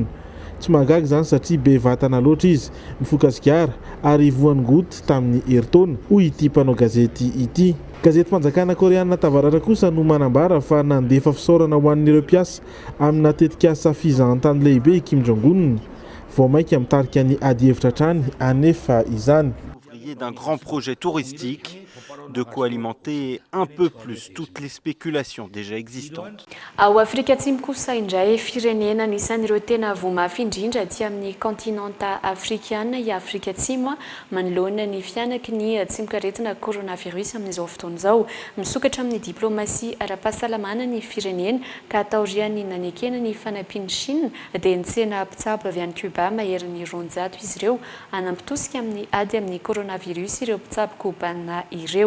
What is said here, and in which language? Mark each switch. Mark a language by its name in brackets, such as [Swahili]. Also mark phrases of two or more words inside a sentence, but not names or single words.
[Malagasy] Tsy mahagaga zany satria be vatana loatra izy, mifoka sigara ary voan'ny goty tamin'ny herintaona hoy ity mpanao gazety ity. Gazety Mpanjakana Koreanina Tavaratra kosa no manambara fa nandefa fisaorana ho an'ireo mpiasa amina tetikasa fizahantany lehibe i Kim Jong-un. Vao maika mitarika ny ady hevitra trany anefa izany. [French] D'un grand projet touristique, de quoi alimenter un peu plus toutes les spéculations déjà existantes. [Malagasy] Ao Afrika Atsimo kosa indray firenena anisan'ireo tena voamafy indrindra aty amin'ny kontinanta afrikana i Afrika Atsimo manoloana ny fianaky ny tsimok'aretina coronavirus amin'izao fotoana izao. Misokatra amin'ny diplomasia ara-pahasalamana ny firenena ka ataoriany nanekena ny fanampian'ny Chine dia nitsena mpitsabo avy any Cuba mahery 200 izy ireo anampitosika amin'ny ady amin'ny coronavirus ireo mpitsabo kobanina ireo.